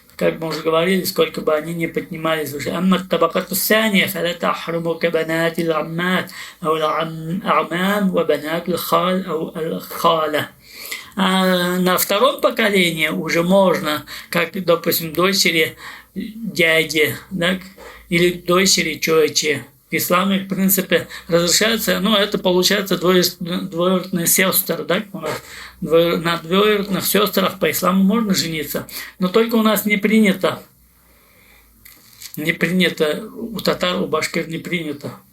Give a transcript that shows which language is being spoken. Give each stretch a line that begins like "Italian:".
Russian: как мы уже говорили, сколько бы они ни поднимались выше.
Arabic: أما الطبقة الثانية فلا تحرم كبنات العمات أو الأعمام وبنات الخال أو الخالة.
Russian: А на втором поколении уже можно, как, допустим, дочери дяди, да, или дочери тети. В исламе, в принципе, разрешается, ну, это получается двоюродные сестры, да, у нас на двоюродных сестрах по исламу можно жениться, но только у нас не принято, у татар, у башкир не принято.